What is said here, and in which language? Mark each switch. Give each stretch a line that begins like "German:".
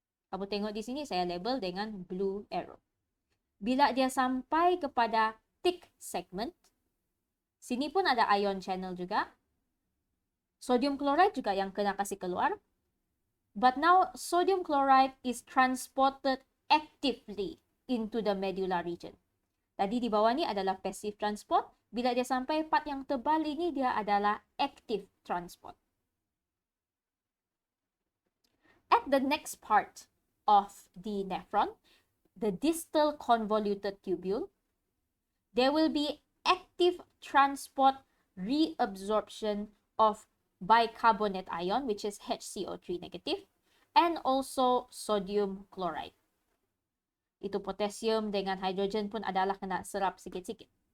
Malay: Kamu tengok di sini, saya label dengan
English: blue arrow.
Malay: Bila dia sampai kepada thick segment, sini pun ada ion channel juga. Sodium chloride juga yang kena kasih keluar.
English: But now, sodium chloride is transported actively into the medulla region.
Malay: Tadi di bawah ni adalah passive transport. Bila dia sampai part yang tebal ini, dia adalah active transport.
English: At the next part of the nephron, the distal convoluted tubule, there will be active transport reabsorption of bicarbonate ion, which is HCO3 negative, and also sodium chloride.
Malay: Itu potassium dengan hydrogen pun adalah kena serap sikit-sikit.